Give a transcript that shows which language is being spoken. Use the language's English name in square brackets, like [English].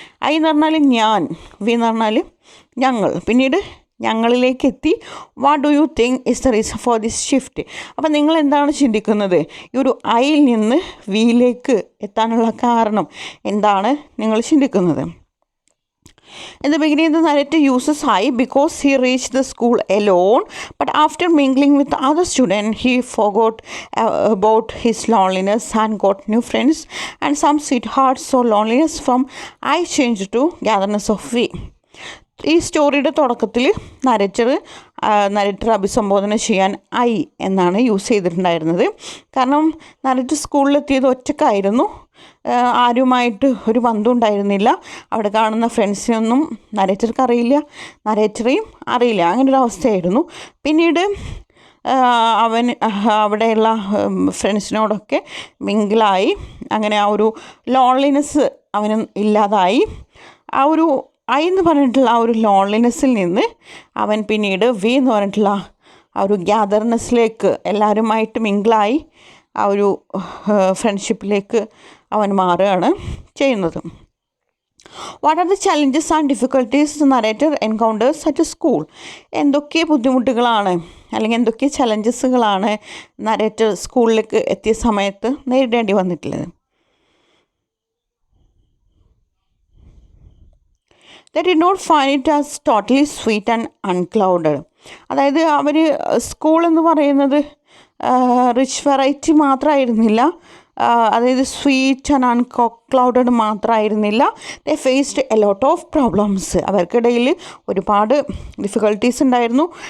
[Malayalam] I എന്ന് പറഞ്ഞാൽ ഞാൻ, വി എന്ന് പറഞ്ഞാൽ ഞങ്ങൾ, പിന്നീട് ഞങ്ങളിലേക്ക് എത്തി. [English] What do you think is the reason for this shift? [Malayalam] അപ്പം നിങ്ങൾ എന്താണ് ചിന്തിക്കുന്നത്? ഈ ഒരു ഐയിൽ നിന്ന് വിയിലേക്ക് എത്താനുള്ള കാരണം എന്താണ് നിങ്ങൾ ചിന്തിക്കുന്നത്? [English] In the beginning, the narrator uses I because he reached the school alone, but after mingling with other students, he forgot about his loneliness and got new friends and some sweethearts. So loneliness from I changed to gatherness of we. [Malayalam] ഈ സ്റ്റോറിയുടെ തുടക്കത്തിൽ narrator അഭിസംബോധന ചെയ്യാൻ I എന്നാണ് use ചെയ്തിട്ടുണ്ടായിരുന്നത്. കാരണം narrator സ്കൂളിലെത്തിയത് ഒറ്റക്കായിരുന്നു. ആരുമായിട്ട് ഒരു ബന്ധം ഉണ്ടായിരുന്നില്ല. അവിടെ കാണുന്ന ഫ്രണ്ട്സിനൊന്നും നരേറ്റർക്ക് അറിയില്ല, നരേറ്ററെയും അറിയില്ല. അങ്ങനൊരു അവസ്ഥയായിരുന്നു. പിന്നീട് അവൻ അവിടെയുള്ള ഫ്രണ്ട്സിനോടൊക്കെ മിങ്കിളായി. അങ്ങനെ ആ ഒരു ലോൺലിനെസ് അവന് ഇല്ലാതായി. ആ ഒരു ഐ എന്ന് പറഞ്ഞിട്ടുള്ള ആ ഒരു ലോൺലിനെസ്സിൽ നിന്ന് അവൻ പിന്നീട് വി എന്ന് പറഞ്ഞിട്ടുള്ള ആ ഒരു ഗ്യാദർനെസ്സിലേക്ക്, എല്ലാവരുമായിട്ട് മിങ്കിളായി ആ ഒരു ഫ്രണ്ട്ഷിപ്പിലേക്ക് അവൻ മാറുകയാണ് ചെയ്യുന്നത്. [English] What are the challenges and difficulties the narrator encounters at school? [Malayalam] എന്തൊക്കെ ബുദ്ധിമുട്ടുകളാണ് അല്ലെങ്കിൽ എന്തൊക്കെ ചലഞ്ചസുകളാണ് നരേറ്റർ സ്കൂളിലേക്ക് എത്തിയ സമയത്ത് നേരിടേണ്ടി വന്നിട്ടുള്ളത്? [English] They did not find it as totally sweet and unclouded. [Malayalam] അതായത് അവർ സ്കൂൾ എന്ന് പറയുന്നത് റിച്ച് വെറൈറ്റി മാത്രമായിരുന്നില്ല, അതായത് [English] sweet and unclouded [Malayalam] മാത്രമായിരുന്നില്ല. [English] They faced a lot of problems. [Malayalam] അവർക്കിടയിൽ ഒരുപാട് ഡിഫിക്കൽട്ടീസ് ഉണ്ടായിരുന്നു.